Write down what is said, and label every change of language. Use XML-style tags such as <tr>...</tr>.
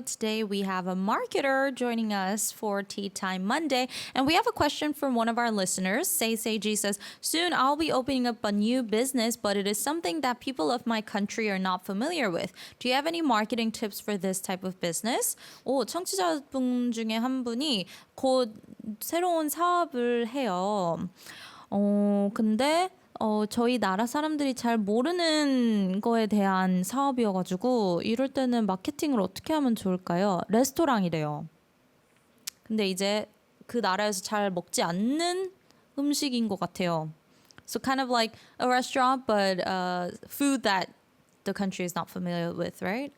<en>Today we have a marketer joining us for Tea Time Monday. And we have a question from one of our listeners. Seiji says, soon I'll be opening up a new business, but it is something that people of my country are not familiar with. Do you have any marketing tips for this type of business?</en> <ko>오, 청취자분 중에 한 분이 곧 새로운 사업을 해요. 근데 저희 나라 사람들이 잘 모르는 거에 대한 사업이어가지고 이럴 때는 마케팅을 어떻게 하면 좋을까요? 레스토랑이래요. 근데 이제 그 나라에서 잘 먹지 않는 음식인 것 같아요.</ko> <en>So kind of like a restaurant, but food that the country is not familiar with, right?</en>